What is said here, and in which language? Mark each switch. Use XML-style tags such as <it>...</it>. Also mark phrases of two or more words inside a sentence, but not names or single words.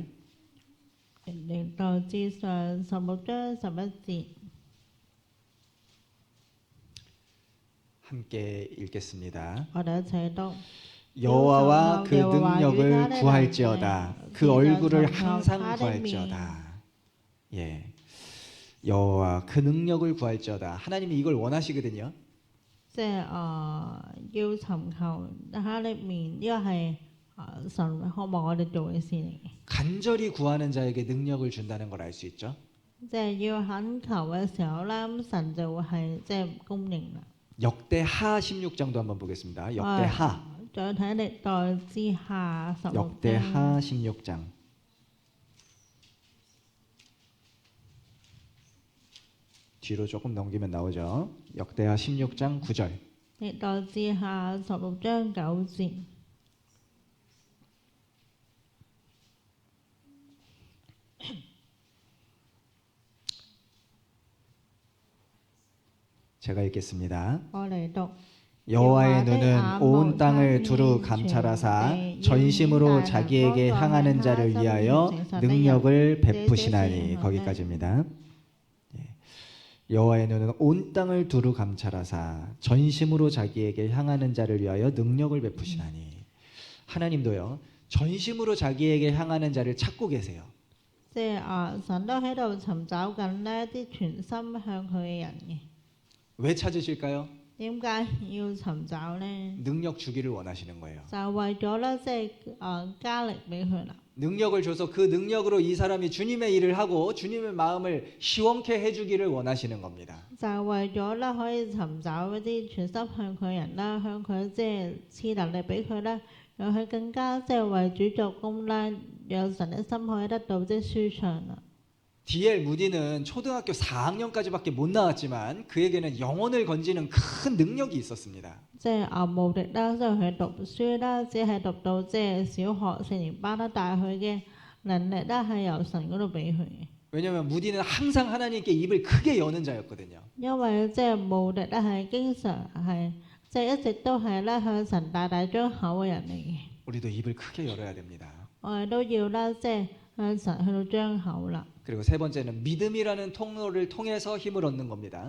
<yue>歷代志上16章11節。</yue> <ko>함께 읽겠습니다.</ko> <yue>我哋一齊讀。</yue> <ko>여호와와 그 능력을 구할지어다. 그 얼굴을 항상 구할지어다. 예, 여호와 그 능력을 구할지어다. 하나님이 이걸 원하시거든요.</ko> <yue>即係要尋求哈利面，呢個係神渴望我哋做嘅事嚟嘅。</yue> <ko>간절히 구하는 자에게 능력을 준다는 걸 알 수 있죠.</ko> <yue>即係要懇求嘅時候啦，咁神就會係即係供應啦。</yue> <ko>역대하 16장도 한번 보겠습니다. 역대하.</ko> <yue>再睇歷代志下16章。</yue> <ko>역대하 16장. 뒤로 조금 넘기면 나오죠. 역대하 16장 9절.</ko> <yue>歷代志下16章9節。</yue> <ko>제가 읽겠습니다.</ko> <yue>我嚟讀。</yue> <ko>여호와의 눈은 온 땅을 두루 감찰하사 전심으로 자기에게 향하는 자를 위하여 능력을 베푸시나니. 거기까지입니다. 여호와의 눈은 온 땅을 두루 감찰하사 전심으로 자기에게 향하는 자를 위하여 능력을 베푸시나니. 하나님도요, 전심으로 자기에게 향하는 자를 찾고 계세요.</ko> <yue>即係神都喺度尋找緊呢啲全心向佢嘅人嘅。</yue> <ko>왜 찾으실까요?</ko> <yue>點解要尋找呢？</yue> <ko>능력 주기를 원하시는 거예요.</ko> <yue>就係為咗咧，即係加力俾佢啦。</yue> <ko>능력을 줘서 그 능력으로 이 사람이 주님의 일을 하고 주님의 마음을 시원케 해주기를 원하시는 겁니다.</ko> <yue>就係為咗咧，可以尋找一啲全心向佢人啦，向佢即係賜能力俾佢啦，讓佢更加即係為主作工啦，讓神嘅心可以得到即係舒暢啦。</yue> <ko>D.L. 무디는 초등학교 4학년까지밖에 못 나왔지만 그에게는 영혼을 건지는 큰 능력이 있었습니다.</ko> <yue>即係無敵啦，即係佢讀書啦，只係讀到即係小學四年班啦，但係佢嘅能力咧係由神嗰度俾佢嘅。</yue> <ko>왜냐하면 무디는 항상 하나님께 입을 크게 여는 자였거든요.</ko> <yue>因為即係無敵咧係經常係即係一直都係咧向神大大張口嘅人嚟嘅。</yue> <ko>우리도 입을 크게 열어야 됩니다.</ko> <yue>我哋都要啦，即係向神去到張口啦。</yue> <ko>그리고 세 번째는 믿음이라는 통로를 통해서 힘을 얻는 겁니다.</ko>